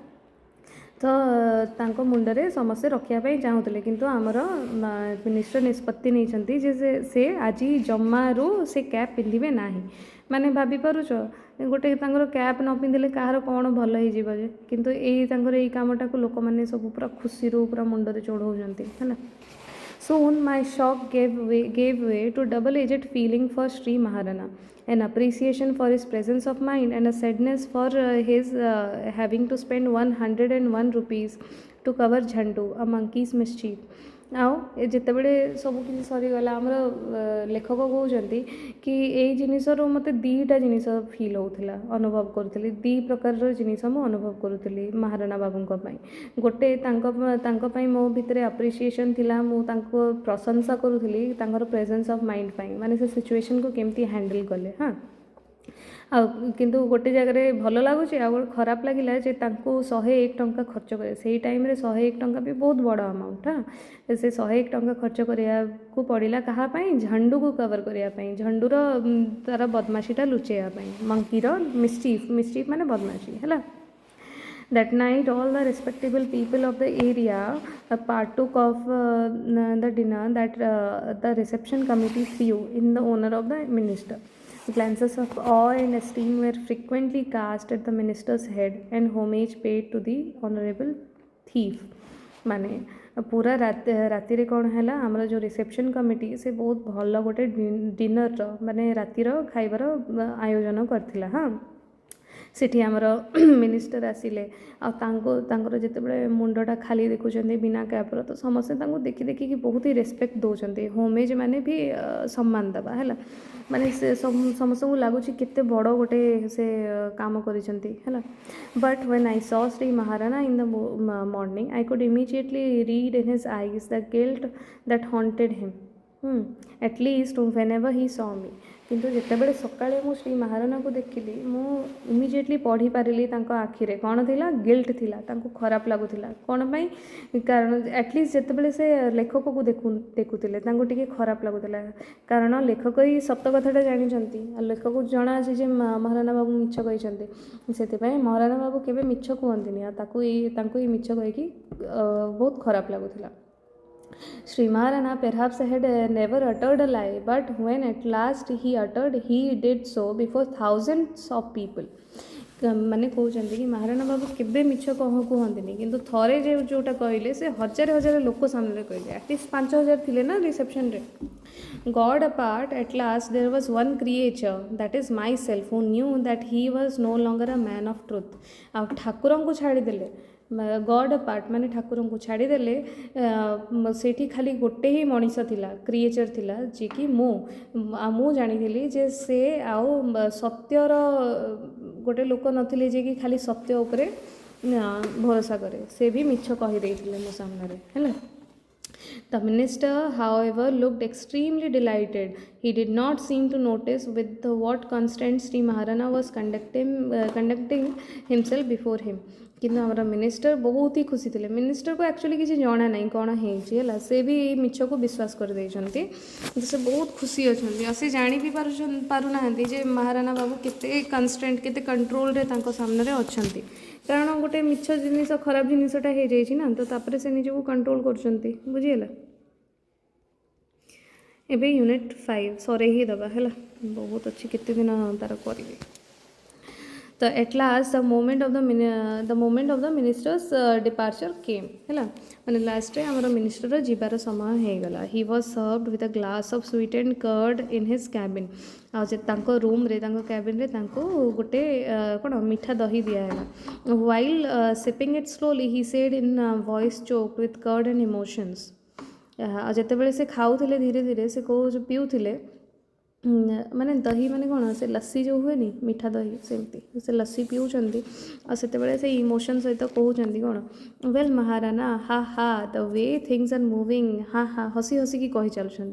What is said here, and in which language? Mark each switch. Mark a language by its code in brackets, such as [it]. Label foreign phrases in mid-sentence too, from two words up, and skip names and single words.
[or] ତ ତାଙ୍କ ମୁଣ୍ଡରେ ସମସ୍ତେ ରଖିବା ପାଇଁ ଚାହୁଁଥିଲେ, କିନ୍ତୁ ଆମର ମିନିଷ୍ଟର ନିଷ୍ପତ୍ତି ନେଇଛନ୍ତି ଯେ ସେ ଆଜି ଜମାରୁ ସେ କ୍ୟାପ୍ ପିନ୍ଧିବେ ନାହିଁ। ମାନେ ଭାବିପାରୁଛ ଗୋଟେ ତାଙ୍କର କ୍ୟାପ୍ ନ ପିନ୍ଧିଲେ କାହାର କ'ଣ ଭଲ ହେଇଯିବ ଯେ, କିନ୍ତୁ ତାଙ୍କର ଏଇ କାମଟାକୁ ଲୋକମାନେ ସବୁ ପୁରା ଖୁସିରୁ ପୁରା ମୁଣ୍ଡରେ ଚଢ଼ଉଛନ୍ତି ହେଲା। [en] Soon my shock gave way to double-edged feeling for Sri Maharana, an appreciation for his presence of mind and a sadness for his having to spend 101 rupees to cover Jhandu, a monkey's mischief। [or] ଆଉ ଯେତେବେଳେ ସବୁକିଛି ସରିଗଲା, ଆମର ଲେଖକ କହୁଛନ୍ତି କି ଏଇ ଜିନିଷରୁ ମୋତେ 2ଟା ଜିନିଷ ଫିଲ୍ ହେଉଥିଲା, ଅନୁଭବ କରୁଥିଲି, 2 ପ୍ରକାରର ଜିନିଷ ମୁଁ ଅନୁଭବ କରୁଥିଲି ମହାରାଣା ବାବୁଙ୍କ ପାଇଁ। ଗୋଟେ ତାଙ୍କ ପାଇଁ ମୋ ଭିତରେ ଆପ୍ରିସିଏସନ୍ ଥିଲା, ମୁଁ ତାଙ୍କୁ ପ୍ରଶଂସା କରୁଥିଲି ତାଙ୍କର [en] presence of mind [or] ପାଇଁ, ମାନେ ସେ ସିଚୁଏସନ୍କୁ କେମିତି ହ୍ୟାଣ୍ଡେଲ୍ କଲେ। ହଁ, ଆଉ କିନ୍ତୁ ଗୋଟେ ଜାଗାରେ ଭଲ ଲାଗୁଛି, ଆଉ ଗୋଟେ ଖରାପ ଲାଗିଲା ଯେ ତାଙ୍କୁ 101 ଟଙ୍କା ଖର୍ଚ୍ଚ କରେ। ସେଇ ଟାଇମ୍ରେ 101 ଟଙ୍କା ବି ବହୁତ ବଡ଼ ଆମାଉଣ୍ଟ। ସେ 101 ଟଙ୍କା ଖର୍ଚ୍ଚ କରିବାକୁ ପଡ଼ିଲା କାହା ପାଇଁ? ଝଣ୍ଡୁକୁ କଭର କରିବା ପାଇଁ, ଝଣ୍ଡୁର ତା'ର ବଦମାସିଟା ଲୁଚେଇବା ପାଇଁ, [en] monkey's mischief [or] ମାନେ ବଦମାସି ହେଲା। [en] That night all the respectable people of the area partook of the dinner that the reception committee threw in the honor of the minister। Glances of awe and esteem were frequently cast at the minister's head and homage paid to the honorable thief। [or] ମାନେ ପୁରା ରାତିରେ କ'ଣ ହେଲା, ଆମର ଯେଉଁ [en] reception committee [or] ସେ ବହୁତ ଭଲ ଗୋଟେ ଡିନର୍ର ମାନେ ରାତିର ଖାଇବାର ଆୟୋଜନ କରିଥିଲା। ହଁ, ସେଠି ଆମର ମିନିଷ୍ଟର ଆସିଲେ, ଆଉ ତାଙ୍କର ଯେତେବେଳେ ମୁଣ୍ଡଟା ଖାଲି ଦେଖୁଛନ୍ତି ବିନା କ୍ୟାପ୍ର, ତ ସମସ୍ତେ ତାଙ୍କୁ ଦେଖିକି ବହୁତ ହି ରେସ୍ପେକ୍ଟ ଦେଉଛନ୍ତି। ହୋମେଜ୍ ମାନେ ବି ସମ୍ମାନ ଦେବା ହେଲା, ମାନେ ସେ ସମସ୍ତଙ୍କୁ ଲାଗୁଛି କେତେ ବଡ଼ ଗୋଟେ ସେ କାମ କରିଛନ୍ତି ହେଲା। [en] ବଟ୍ when I saw Sri Maharana in the morning, I could immediately read in his eyes the guilt that haunted him, at least whenever he saw me। [or] କିନ୍ତୁ ଯେତେବେଳେ ସକାଳେ ମୁଁ ଶ୍ରୀ ମହାରାଣାକୁ ଦେଖିଲି, ମୁଁ ଇମିଡ଼ିଏଟଲି ପଢ଼ିପାରିଲି ତାଙ୍କ ଆଖିରେ କ'ଣ ଥିଲା, ଗିଲ୍ଟ ଥିଲା, ତାଙ୍କୁ ଖରାପ ଲାଗୁଥିଲା। କ'ଣ ପାଇଁ? କାରଣ [en] at least [or] ଯେତେବେଳେ ସେ ଲେଖକକୁ ଦେଖୁଥିଲେ ତାଙ୍କୁ ଟିକେ ଖରାପ ଲାଗୁଥିଲା, କାରଣ ଲେଖକ ହିଁ ସତ କଥାଟା ଜାଣିଛନ୍ତି, ଆଉ ଲେଖକକୁ ଜଣାଅଛି ଯେ ମହାରାଣା ବାବୁ ମିଛ କହିଛନ୍ତି। ସେଥିପାଇଁ ମହାରାଣା ବାବୁ କେବେ ମିଛ କୁହନ୍ତିନି, ଆଉ ତାଙ୍କୁ ଏଇ ମିଛ କହିକି ବହୁତ ଖରାପ ଲାଗୁଥିଲା। [en] Sri Maharana perhaps had never uttered a lie, but when at last he uttered, he did so before thousands of people। [or] ମାନେ କହୁଛନ୍ତି କି ମହାରାଣା ବାବୁ କେବେ ମିଛ କୁହନ୍ତିନି, କିନ୍ତୁ ଥରେ ଯେଉଁଟା କହିଲେ ସେ ହଜାର ଲୋକ ସାମ୍ନାରେ କହିଲେ। [en] at least [or] 5000 ଥିଲେ ନା ରିସେପସନ୍ରେ। [en] God apart, at last there was one creature, that is myself, who knew that he was no longer a man of truth. [or] ଆଉ ଠାକୁରଙ୍କୁ ଛାଡ଼ିଦେଲେ, [en] God apart [or] ମାନେ ଠାକୁରଙ୍କୁ ଛାଡ଼ିଦେଲେ, ସେଇଠି ଖାଲି ଗୋଟେ ହିଁ ମଣିଷ ଥିଲା, କ୍ରିଏଚର୍ ଥିଲା, ଯିଏକି ମୁଁ ଜାଣିଥିଲି ଯେ ସେ ଆଉ ସତ୍ୟର ଗୋଟେ ଲୋକ ନଥିଲେ ଯିଏକି ଖାଲି ସତ୍ୟ ଉପରେ ଭରସା କରେ, ସେ ବି ମିଛ କହିଦେଇଥିଲେ ମୋ ସାମ୍ନାରେ ହେଲା। [en] The minister, however, looked extremely delighted. He did not seem to notice with what constraint Sri Maharana was conducting himself before him. [or] କିନ୍ତୁ ଆମର ମିନିଷ୍ଟର ବହୁତ ହି ଖୁସି ଥିଲେ। ମିନିଷ୍ଟରକୁ ଆକ୍ଚୁଆଲି କିଛି ଜଣା ନାହିଁ କ'ଣ ହେଇଛି ହେଲା, ସେ ବି ମିଛକୁ ବିଶ୍ୱାସ କରିଦେଇଛନ୍ତି, ସେ ବହୁତ ଖୁସି ଅଛନ୍ତି। ଆଉ ସେ ଜାଣି ବି ପାରୁନାହାନ୍ତି ଯେ ମହାରାଣା ବାବୁ କେତେ କନଷ୍ଟ୍ରେଣ୍ଟ, କେତେ କଣ୍ଟ୍ରୋଲରେ ତାଙ୍କ ସାମ୍ନାରେ ଅଛନ୍ତି। କାରଣ ଗୋଟେ ମିଛ ଜିନିଷ, ଖରାପ ଜିନିଷଟା ହେଇଯାଇଛି ନା, ତ ତାପରେ ସେ ନିଜକୁ କଣ୍ଟ୍ରୋଲ କରୁଛନ୍ତି, ବୁଝିହେଲା। ଏବେ ୟୁନିଟ୍ 5 ସରେଇ ହିଁ ଦେବା ହେଲା, ବହୁତ ଅଛି, କେତେ ଦିନ ତାର କରିବି। ତ [en] at last the moment of the minister's departure came [or] ହେଲା, ମାନେ ଲାଷ୍ଟରେ ଆମର ମିନିଷ୍ଟର ଯିବାର ସମୟ ହେଇଗଲା। [en] He was served with a glass of sweetened curd in his cabin. [or] ଆଉ ଯେ ତାଙ୍କ ରୁମ୍ରେ, ତାଙ୍କ କ୍ୟାବିନ୍ରେ ତାଙ୍କୁ ଗୋଟେ କ'ଣ ମିଠା ଦହି ଦିଆହେଲା। [en] While sipping it slowly, he said in voice choked with curd and emotions. [or] ଆଉ ଯେତେବେଳେ ସେ ଖାଉଥିଲେ ଧୀରେ ଧୀରେ, ସେ ପିଉଥିଲେ, ମାନେ ଦହି ମାନେ କ'ଣ, ସେ ଲସି ଯେଉଁ ହୁଏନି, ମିଠା ଦହି, ସେମିତି ସେ ଲସି ପିଉଛନ୍ତି। ଆଉ ସେତେବେଳେ ସେ ଇମୋସନ୍ ସହିତ କହୁଛନ୍ତି କ'ଣ, ୱେଲ୍ ମହାରାଣା, ହା ହା, [en] the way things are moving, [or] ହା ହା, ହସି ହସିକି କହି ଚାଲୁଛନ୍ତି।